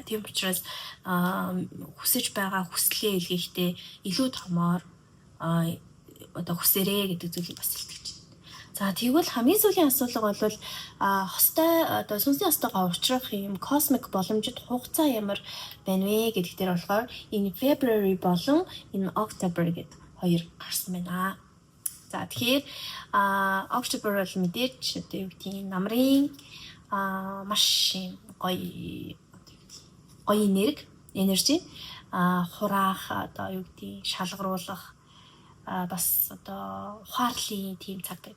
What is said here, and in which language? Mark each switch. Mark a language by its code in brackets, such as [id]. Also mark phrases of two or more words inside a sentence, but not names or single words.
[mn] Тийм учраас хүсэж байгаа хүслээ илгээхдээ илүү томоор одоо хүсээрээ гэдэг зүйлийг бас илтгэж байна. За тэгвэл хамгийн сүүлийн асуудал бол хостой одоо сүнсний хостойгоо уулзрах юм космик боломжит хугацаа ямар байна вэ гэдэг дээр болохоор [en] in February [mn] болон [en] in October [mn] гэд хоёр гарсан байна. За тэгэхээр October бол мэдээж одоо юу гэдэг нь намрын маш гоё энержи хураах одоо юу гэдэг шалгаруулах бас одоо ухаарлын тийм цаг байдаг.